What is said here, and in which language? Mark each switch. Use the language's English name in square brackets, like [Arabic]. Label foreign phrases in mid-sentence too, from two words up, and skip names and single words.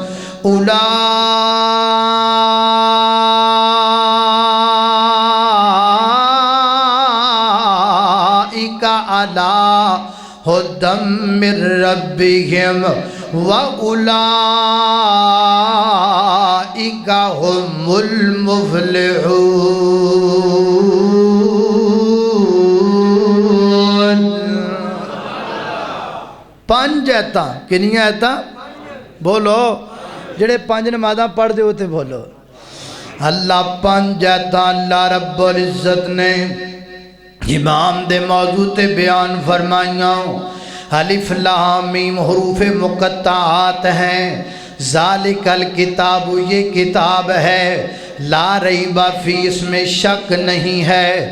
[Arabic] اولئک علی ھدی من ربہم واولئک هم المفلحون۔ [Punjabi] 5 آیتاں کنیاں آیتاں بولو جڑے 5 نمازاں پڑھ دے ہوتے بولو۔ اللہ 5 آیتاں [Arabic] اللہ رب العزت [Punjabi] نے امام دے موضوع تے بیان فرمائیاں۔ [Urdu] الف لام میم حروف مقطعات ہیں. [Arabic] ذالک الکتاب [Urdu] یہ کتاب ہے، [Arabic] لا ریب فی [Urdu] اس میں شک نہیں ہے.